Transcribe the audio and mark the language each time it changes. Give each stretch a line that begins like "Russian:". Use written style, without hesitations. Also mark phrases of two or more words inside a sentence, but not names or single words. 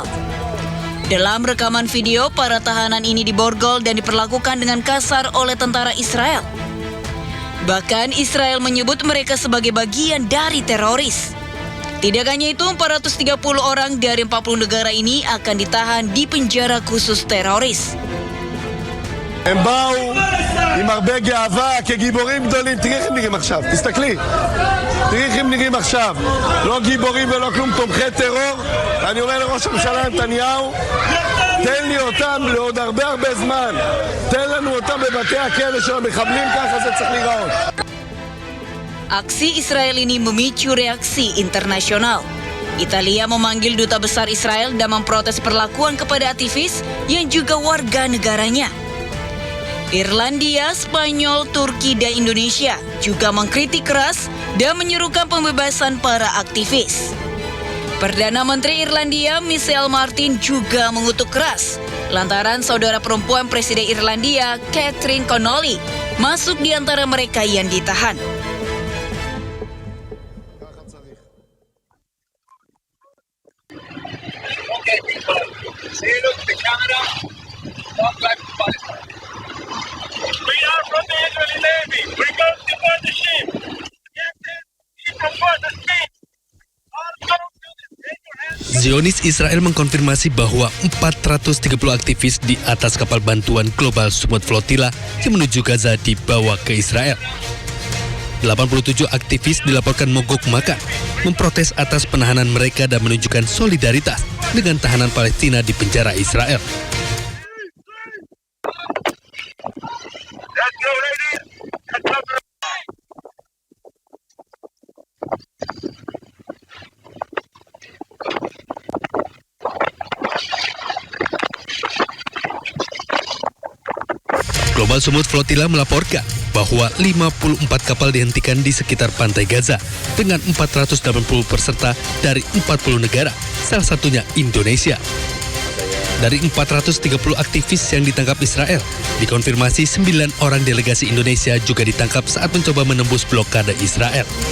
Indonesian: Dalam rekaman video, para tahanan ini diborgol dan diperlakukan dengan kasar oleh tentara Israel. Bahkan Israel menyebut mereka sebagai bagian dari teroris. Tidak hanya itu, 430 orang dari 40 negara ini akan ditahan di penjara khusus teroris.
Hebrew: הם באו עם הרבה גאווה כגיבורים גדולים. תראי איך הם נראים עכשיו, תסתכלי. תראי איך הם נראים עכשיו. לא גיבורים ולא כלום, תומכי טרור. אני אומר לראש הממשלה נתניהו, תן לי אותם לעוד הרבה זמן. תן לנו אותם בבתי הכלא של המחבלים, ככה זה צריך להיראות.
Indonesian: Aksi Israel ini memicu reaksi internasional. Italia memanggil duta besar Israel dan memprotes perlakuan kepada aktivis yang juga warga negaranya. Irlandia, Spanyol, Turki, dan Indonesia juga mengkritik keras dan menyerukan pembebasan para aktivis. Perdana Menteri Irlandia, Michelle Martin, juga mengutuk keras lantaran saudara perempuan Presiden Irlandia, Catherine Connolly, masuk di antara mereka yang ditahan.
English: Okay, people, say look the camera, walk back to Palestine. We are from the Israeli Navy. We go to board the ship. Captain, he from board the ship. All go to the take your hands.
Indonesian: Zionis Israel mengkonfirmasi bahwa 430 aktivis di atas kapal bantuan Global Smooth Flotilla yang menuju Gaza dibawa ke Israel. 87 aktivis dilaporkan mogok makan, memprotes atas penahanan mereka dan menunjukkan solidaritas dengan tahanan Palestina di penjara Israel.
English: Let's go, ladies. Let's go.
Indonesian: Global Smooth Flotilla melaporkan bahwa 54 kapal dihentikan di sekitar pantai Gaza dengan 480 peserta dari 40 negara, salah satunya Indonesia. Dari 430 aktivis yang ditangkap Israel, dikonfirmasi 9 orang delegasi Indonesia juga ditangkap saat mencoba menembus blokade Israel.